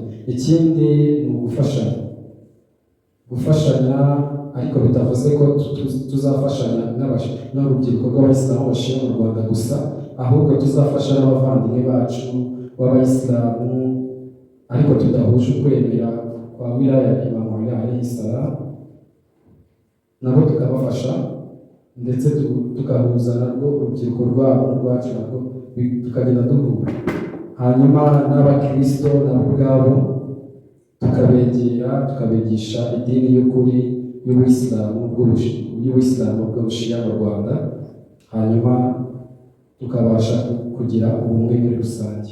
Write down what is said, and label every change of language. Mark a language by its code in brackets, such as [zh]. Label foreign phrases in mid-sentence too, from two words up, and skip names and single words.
[rw] Ikindi ni gufashanya, ariko bitavuze ko tuzafashanya n'urubyiruko rw'abayisilamu bashira mu Rwanda gusa, ahubwo tuzafasha n'abavandimwe bacu b'abayisilamu ariko tudahuje ukwemera kwa wilaya Imam Ali [ar] alayhi salam, [rw] nabo tukabafasha ndetse tugahuza narwo urubyiruko rwabo n'urwacu narwo tukagenda duhura. Hanyuma n'abakristo nabo ubwabo tukabegera, tukabigisha idini y'ukuri y'Ubuyisilamu bw'Ubushiya mu Rwanda, hanyuma tukabasha kugira ubumwe muri rusange.